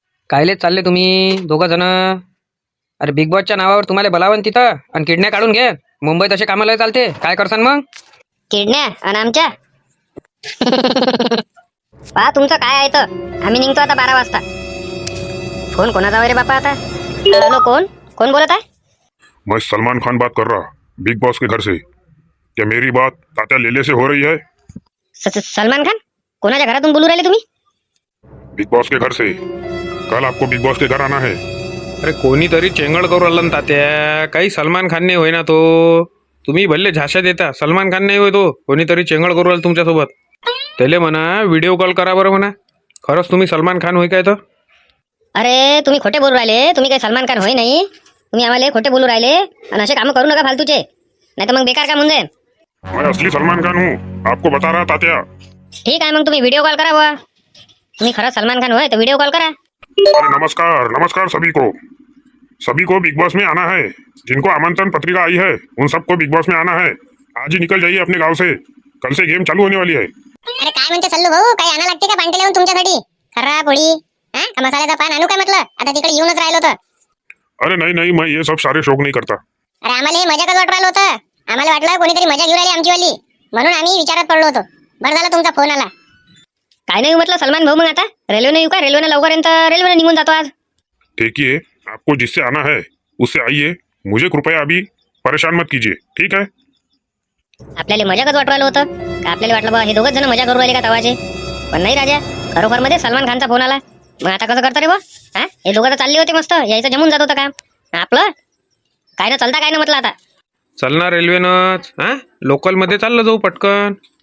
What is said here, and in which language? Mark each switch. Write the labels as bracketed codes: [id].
[mr] कायलेच चालले तुम्ही दोघं जण? अरे बिग बॉसच्या नावावर तुम्हाला बोलावं तिथं आणि किडनॅप काढून घे. मुंबईत असे कामाला चालते, काय करसान मग? किडण्या आणि आमच्या पहा तुमचं काय आहे तर आम्ही निघतो आता 12 वाजता. फोन कोणाचा रे बापा आता? हॅलो, कोण बोलत आहे? [hi] मैं सलमान खान बात कर रहा, बिग बॉस के घर से. क्या मेरी बात तात्या लेले से हो रही है? [mr] सलमान खान? कोणाच्या घरातून बोलू राहिले तुम्ही? [hi] बिग बॉस के घर से. कल आपको बिग बॉस के घर आना है. [mr] अरे कोणीतरी चेंगड करू आलं ना तात्या. काही सलमान खान नाही होय ना तो. तुम्ही भल्ले झाशा देता. सलमान खान नाही होय तो. कोणीतरी चेंगड करू आलं तुमच्यासोबत. त्याले म्हणा व्हिडिओ कॉल करा बरं म्हणा. खरंच तुम्ही सलमान खान होय काय तर? अरे तुम्ही खोटे बोलू राहिले. तुम्ही काही सलमान खान होय नाही. तुम्ही आम्हाला खोटे बोलू राहिले आणि असे कामं करू नका फालतूचे, नाही तर मग बेकार काम होऊन जाईल. [hi] मैं असली सलमान खान हूँ, आपको बता रहा तात्या. [mr] ठीक आहे, मग तुम्ही व्हिडिओ कॉल करा बुवा. तुम्ही खरंच सलमान खान होय तर व्हिडिओ कॉल करा. [hi] अरे नमस्कार नमस्कार सभी को बिग बॉस में आना है. जिनको आमंत्रण पत्रिका आई है उन सबको बिग बॉस में आना है. आज ही निकल जाइए अपने गांव से, कल से गेम चालू होने वाली है. [mr] अरे काय म्हणते सल्लू भाऊ, काही आणा लागते का पांटे लावून तुमच्यासाठी? खर्रा पोळी, हा, का मसाल्याचा पान आणू काय म्हटलं? आता तिकडे येऊनच राहिलो तर. [hi] अरे नहीं मैं ये सब सारे शौक नहीं करता. [mr] अरे आम्हाला हे मजाकच वाटू राहिलं होतं. आम्हाला वाटलं कोणीतरी मजा घेऊन राहिली आमचीवाली, म्हणून आम्ही विचारात पडलो होतो. बरं झालं तुमचा फोन आला. काय नाही म्हटलं सलमान भाऊ, मग आता रेल्वेने येऊ का? रेल्वेने लवकर येईन तर रेल्वेने निघून जातो आज. [hi] देखिए आपको जिससे आना है उससे आइए, मुझे कृपया अभी परेशान मत कीजिए, ठीक है? [mr] आपल्याला मजाकच वाटू राहिलं होतं का? आपल्याला वाटलं बा हे दोघच जण मजा करू राहिले का तवाचे. पण नाही राजा, खरोखर मध्ये सलमान खानचा फोन आला. मग आता कसं करतो रे बा? हा, हे दोघं तर चालले होते मस्त, यायचं जमून जात होतं काम आपलं. काय ना चालता काय ना म्हटलं आता. चलणार रेल्वेनंच. हा, लोकल मध्ये चाललं जाऊ पटकन.